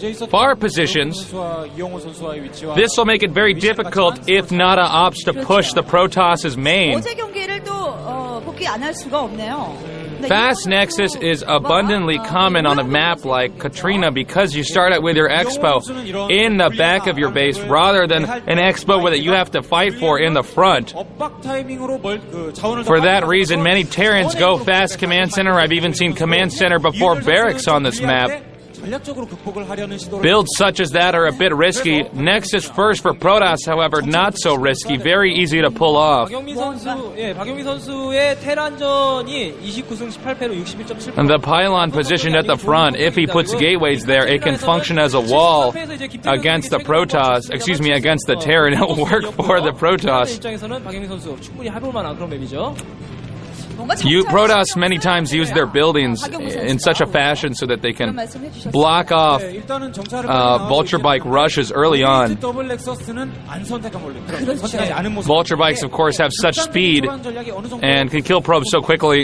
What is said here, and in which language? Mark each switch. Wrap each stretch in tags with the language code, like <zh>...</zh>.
<en>Far positions. This will make it very difficult if Nada opts to push the Protoss' main.</en> <ko>어제 경기를 또 복귀 안 할 수가 없네요.</ko> <en>Fast Nexus is abundantly common on a map like Katrina because you start out with your expo in the back of your base rather than an expo that you have to fight for in the front. For that reason, many Terrans go fast command center. I've even seen command center before barracks on this map. Builds such as that are a bit risky. Nexus first for Protoss, however, not so risky. Very easy to pull off.</en> <ko>박용민 선수의 테란전이 29승 18패로 61.7%.</ko> <en>And the pylon positioned at the front, if he puts gateways there, it can function as a wall against the Protoss. Excuse me, against the Terran. It'll work for the Protoss.</en> <ko>입장에서는 박용민 선수 충분히 해볼 만한 그런 맵이죠.</ko> <en>Protoss many times use their buildings in such a fashion so that they can block off vulture bike rushes early on. Vulture bikes, of course, have such speed and can kill probes so quickly.</en>